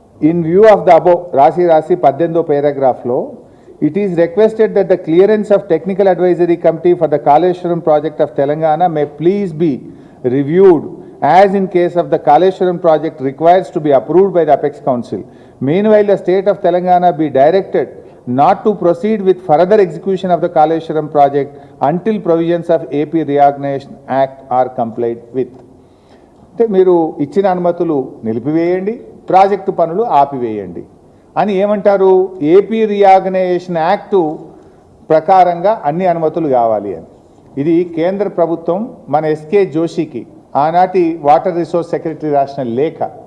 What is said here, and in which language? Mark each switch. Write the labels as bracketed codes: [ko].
[en] in view of the above [te] రాసి 18వ పారాగ్రాఫ్లో [en] It is requested that the clearance of technical advisory committee for the Kaleshwaram project of Telangana may please be reviewed as in case of the Kaleshwaram project requires to be approved by the Apex Council. Meanwhile, the state of Telangana be directed not to proceed with further execution of the Kaleshwaram project until provisions of AP Reorganization Act are complied with. [te] అంటే మీరు ఇచ్చిన అనుమతులు నిలిపివేయండి, project పనులు ఆపివేయండి అని ఏమంటారు? AP reorganisation act ప్రకారంగా అన్ని అనుమతులు కావాలి అని. ఇది కేంద్ర ప్రభుత్వం మన ఎస్కే జోషికి ఆనాటి వాటర్ రిసోర్స్ సెక్రటరీ రాసిన లేఖ.